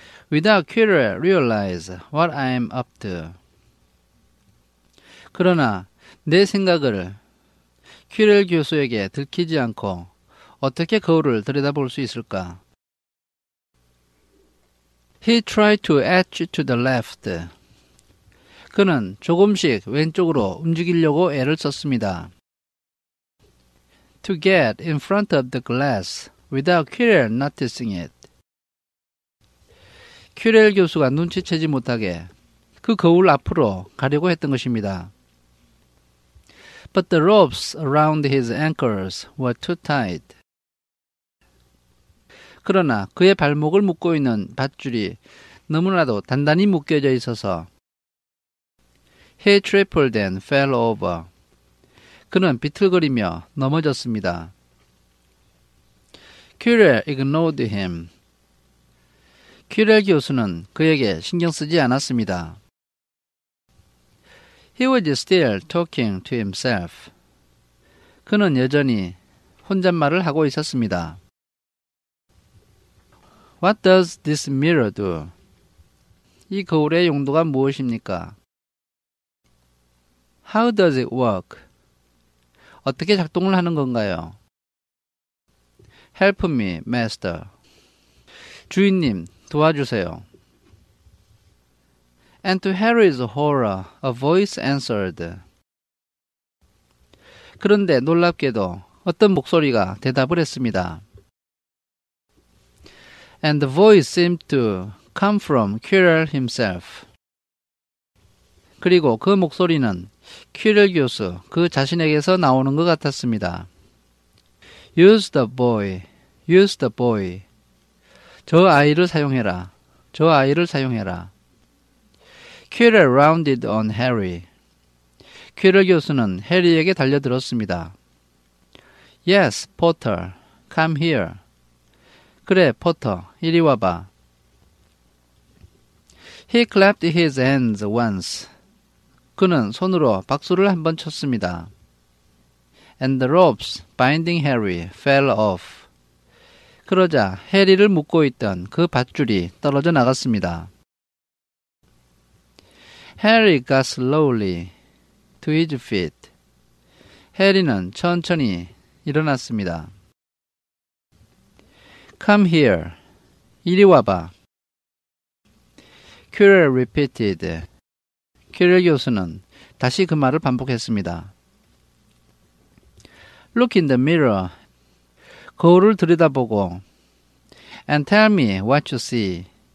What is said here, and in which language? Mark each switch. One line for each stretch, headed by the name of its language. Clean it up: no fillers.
English: without Quirrell realize what I'm up to.
Korean: 그러나 내 생각을 퀴렐 교수에게 들키지 않고 어떻게 거울을 들여다볼 수 있을까?
English: He tried to edge to the left.
Korean: 그는 조금씩 왼쪽으로 움직이려고 애를 썼습니다.
English: To get in front of the glass without Quirrell noticing it.
Korean: 퀴렐 교수가 눈치채지 못하게 그 거울 앞으로 가려고 했던 것입니다.
English: But the ropes around his ankles were too tight.
Korean: 그러나 그의 발목을 묶고 있는 밧줄이 너무나도 단단히 묶여져 있어서
English: He tripled and fell over.
Korean: 그는 비틀거리며 넘어졌습니다.
English: Quirrell ignored him.
Korean: 퀴렐 교수는 그에게 신경 쓰지 않았습니다.
English: He was still talking to himself.
Korean: 그는 여전히 혼잣말을 하고 있었습니다.
English: What does this mirror do?
Korean: 이 거울의 용도가 무엇입니까?
English: How does it work?
Korean: 어떻게 작동을 하는 건가요?
English: Help me, master.
Korean: 주인님, 도와주세요.
English: And to Harry's horror, a voice answered.
Korean: 그런데 놀랍게도 어떤 목소리가 대답을 했습니다.
English: And the voice seemed to come from Quirrell himself.
Korean: 그리고 그 목소리는 퀴렐 교수 그 자신에게서 나오는 것 같았습니다.
English: Use the boy, use the boy.
Korean: 저 아이를 사용해라, 저 아이를 사용해라.
English: Quirrell rounded on Harry.
Korean: 퀴렐 교수는 해리에게 달려들었습니다.
English: Yes, Potter, come here.
Korean: 그래, 포터, 이리 와봐.
English: He clapped his hands once.
Korean: 그는 손으로 박수를 한번 쳤습니다.
English: And the ropes binding Harry fell off.
Korean: 그러자 해리를 묶고 있던 그 밧줄이 떨어져 나갔습니다.
English: Harry got slowly to his feet.
Korean: 해리는 천천히 일어났습니다.
English: Come here.
Korean: 이리 와봐.
English: Quirrell repeated.
Korean: 퀴렐 교수는 다시 그 말을 반복했습니다.
English: Look in the mirror.
Korean: 거울을 들여다보고
English: And tell me what you see.